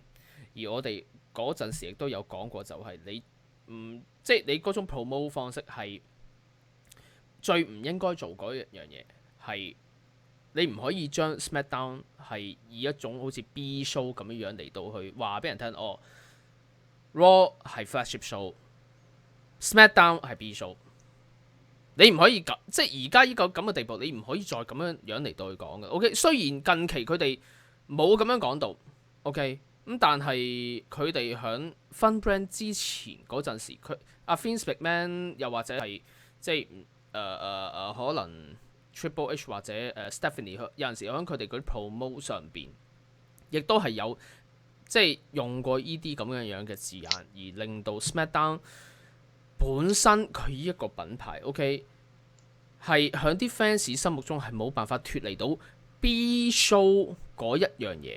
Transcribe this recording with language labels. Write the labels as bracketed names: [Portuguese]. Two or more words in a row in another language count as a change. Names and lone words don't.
[Cantonese] 而我哋嗰陣時亦都有講過，就係你即係你嗰種 promote 方式係最唔應該做嗰一樣嘢，係你唔可以將 SmackDown 係以一種好似 [English] B show [Cantonese] 咁樣嚟到去話俾人聽，哦 Raw 係 [English] flagship show， [Cantonese] SmackDown 係 [English] B show。 [Cantonese] 你唔可以咁，即係而家呢個咁嘅地步，你唔可以再咁樣嚟到去講嘅。OK， 雖然近期佢哋冇咁樣講到 ，OK。咁但係佢哋響分 brand 之前嗰陣時，佢阿 Vince McMahon 又或者係即係可能 Triple H 或者Stephanie 有陣時響佢哋嗰啲 promo 上邊，亦都係有即係用過呢啲咁樣嘅字眼，而令到 SmackDown 本身佢呢一個品牌 OK 係響啲 fans 心目中係冇辦法脫離到 [English] B show [Cantonese] 嗰一樣嘢。